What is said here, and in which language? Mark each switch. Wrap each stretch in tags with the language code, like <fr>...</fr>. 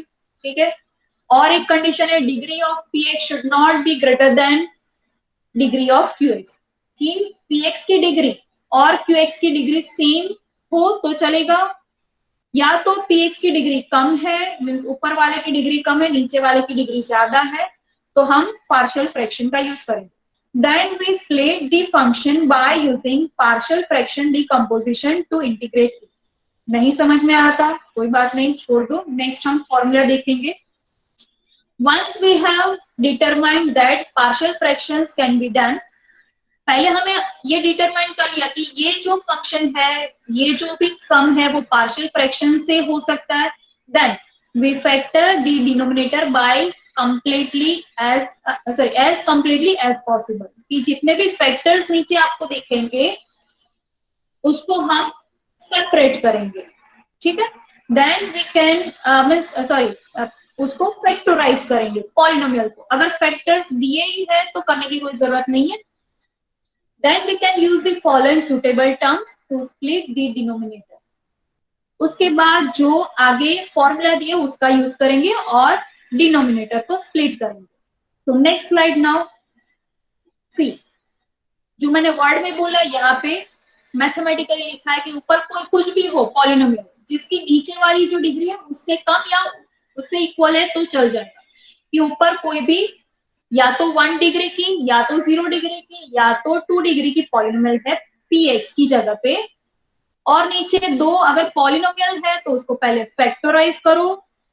<hi>ठीक है, और एक कंडीशन है</hi> <en>degree of px should not be greater than degree of qx,</en> <hi>कि px की डिग्री और qx की डिग्री सेम हो तो चलेगा, या तो px की डिग्री कम है, मींस ऊपर वाले की डिग्री कम है, नीचे वाले की डिग्री ज्यादा है, तो हम पार्शियल फ्रैक्शन का यूज करेंगे।</hi> <en>Then we split the function by using partial fraction decomposition to integrate it.</en> <hi>नहीं समझ में आता कोई बात नहीं, छोड़ दो, नेक्स्ट हम फॉर्मूला देखेंगे।</hi> <en>Once we have determined that partial fractions can be done,</en> <hi>पहले हमें ये डिटरमाइन कर लिया कि ये जो फंक्शन है, ये जो भी सम है वो पार्शियल फ्रैक्शन से हो सकता है।</hi> <en>then we factor the denominator by completely as completely as possible,</en> <hi>कि जितने भी फैक्टर्स नीचे आपको देखेंगे उसको हम सेपरेट करेंगे। ठीक है,</hi> <en>then we can</en> <hi>उसको फैक्टराइज करेंगे पॉलिनोमियल को। अगर फैक्टर्स दिए ही है तो करने की कोई जरूरत नहीं है।</hi> <en>Then we can use the following suitable terms to split the denominator.</en> <hi>उसके बाद जो आगे फॉर्मूला दिए उसका यूज करेंगे और डिनोमिनेटर को स्प्लिट करेंगे। तो नेक्स्ट स्लाइड नाउ सी, जो मैंने वर्ड में बोला यहाँ पे मैथमेटिकली लिखा है कि ऊपर कोई कुछ भी हो पॉलिनोमियल जिसकी नीचे वाली जो डिग्री है उससे कम या उससे इक्वल है तो चल जाएगा, कि ऊपर कोई भी या तो 1 डिग्री की, या तो 0 डिग्री की, या तो 2 डिग्री की पॉलिनोमियल है px की जगह पे, और नीचे दो अगर पॉलिनोमियल है तो उसको पहले फैक्टराइज करो।</hi>